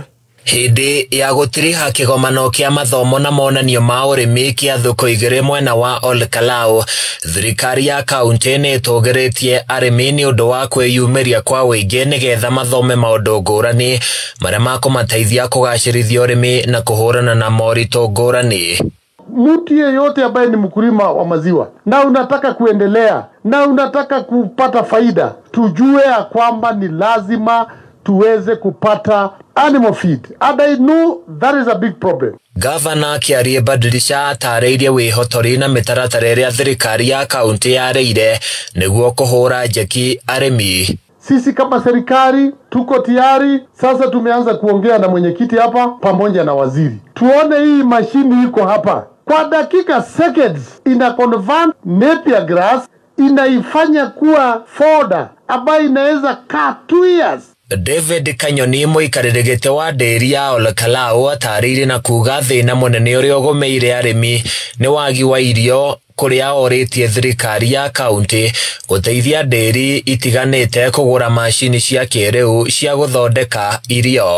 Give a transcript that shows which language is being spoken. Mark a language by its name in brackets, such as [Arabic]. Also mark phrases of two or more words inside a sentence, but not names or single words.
[Kikuyu] Hindi ya gũtiriha kĩgomano kĩa mathomo na monanio ma ũrĩmi kĩa thoko igĩrĩ mwena wa Olkalau, thirikari ya kaunti nĩ ĩtũgĩrĩtie arĩmi nĩ ũndũ wa kwĩyumĩria kwa wĩingĩ nĩgetha mathome maũndũ ngũrani marĩa makũmateithia kũgacĩrithia ũrĩmi na kũhũrana na moritũ ngũrani. [Swahili] Mtu yeyote ambaye ni mkulima wa maziwa na unataka kuendelea na unataka kupata faida, tujue ya kwamba ni lazima tuweze kupata [English] animal feed. And I know that is a big problem. [Kikuyu] Gavana Kĩarie Badirisha atarĩirie wĩhotori na mĩtaratara ĩrĩa thirikari ya kaunti yarĩire nĩguo kũhũra njeki arĩmi. [Swahili] Sisi kama serikali tuko tayari. Sasa tumeanza kuongea na mwenyekiti hapa pamoja na waziri. Tuone hii mashini iko hapa. Kwa dakika seconds ina convert [English] napier grass [Swahili] inaifanya kuwa fodder ambayo inaweza kaa 2 years. [Kikuyu] David Kanyoni mũikarĩrĩ wa ndĩri ya Olkalau atarĩirie na kuga thĩna mũnene ũrĩa ũgũmĩire arĩmi nĩ wagi wa irio kũrĩa orĩtie thirikari ya kaunti gũteithia ndĩri itiganĩte kũgũra macini cia kĩrĩu cia gũthondeka irio.